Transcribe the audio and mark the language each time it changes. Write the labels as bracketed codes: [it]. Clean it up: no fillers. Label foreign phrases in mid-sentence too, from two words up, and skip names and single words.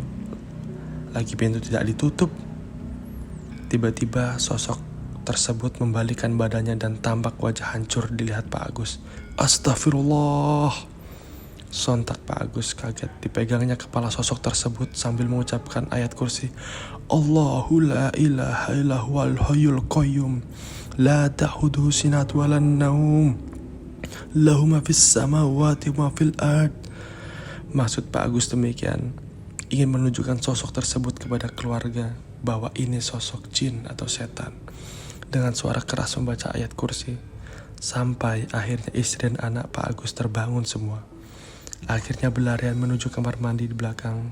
[id] Lagi pintu tidak ditutup." Tiba-tiba sosok tersebut membalikkan badannya dan tampak wajah hancur dilihat Pak Agus. Astagfirullah. Sontak Pak Agus kaget, dipegangnya kepala sosok tersebut sambil mengucapkan ayat kursi. [ar] الله لا إله إلا هو الحي القيوم لا تأخذه سنة ولا نوم له ما في السماوات وما في الأرض. [id] Maksud Pak Agus demikian, ingin menunjukkan sosok tersebut kepada keluarga bahwa ini sosok jin atau setan. Dengan suara keras membaca ayat kursi, sampai akhirnya istri dan anak Pak Agus terbangun semua. Akhirnya berlarian menuju kamar mandi di belakang.